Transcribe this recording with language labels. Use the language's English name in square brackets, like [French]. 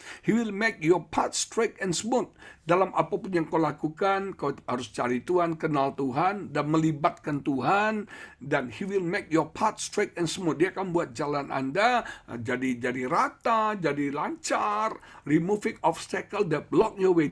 [English] He will make your path straight and smooth. [Indonesian] Dalam apapun yang kau lakukan, kau harus cari Tuhan, kenal Tuhan, dan melibatkan Tuhan. Dan [English] he will make your path straight and smooth. [Indonesian] Dia akan buat jalan Anda jadi rata, jadi lancar. [English] Removing obstacle that block your way.